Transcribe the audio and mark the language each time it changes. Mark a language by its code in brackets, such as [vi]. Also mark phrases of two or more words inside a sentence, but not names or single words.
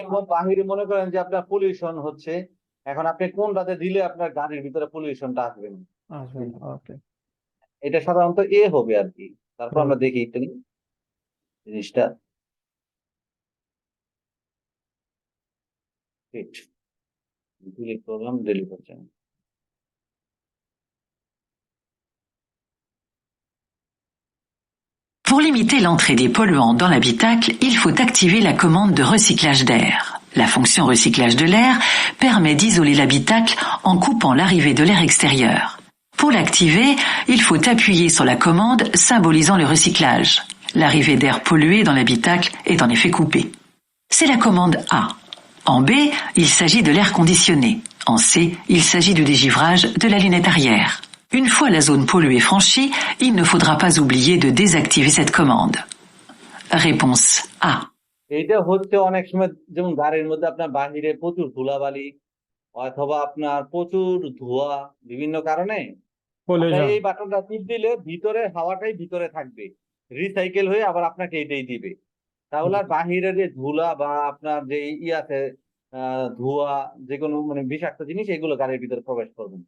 [bn] বাহিরে মনে করেন যে আপনার পলিউশন হচ্ছে, এখন আপনি কোনটাতে দিলে আপনার গাড়ির ভিতরে পলিউশনটা আসবে না। আসবে না। ওকে। এটা সাধারণত এ হবে আর কি। তারপর আমরা দেখি একটু জিনিসটা। ডিলিট করলাম, ডিলিট হচ্ছে না। [fr] Pour limiter l'entrée des polluants dans l'habitacle, il faut activer la commande de recyclage d'air. La fonction recyclage de l'air permet d'isoler l'habitacle en coupant l'arrivée de l'air extérieur. Pour l'activer, il faut appuyer sur la commande symbolisant le recyclage. L'arrivée d'air pollué dans l'habitacle est en effet coupée. C'est la commande A. En B, il s'agit de l'air conditionné. En C, il s'agit du dégivrage de la lunette arrière. Une fois la zone polluée franchie, il ne faudra pas oublier de désactiver cette commande. Réponse A. [bn] এটা হচ্ছে অনেক সময় যেমন গাড়ির মধ্যে আপনার বাহিরে প্রচুর ধুলাবালি অথবা আপনার প্রচুর ধোঁয়া, বিভিন্ন কারণে আপনার এই বাটনটা টিপ দিলে ভিতরে হাওয়াটাই ভিতরে থাকবে, রিসাইকেল হয়ে আবার আপনাকে এটাই দিবে। তাহলে আর বাহিরের যে ধুলা বা আপনার যে আছে ধোঁয়া, যে কোনো মানে বিষাক্ত জিনিস, এগুলো গাড়ির ভিতরে প্রবেশ করবে না।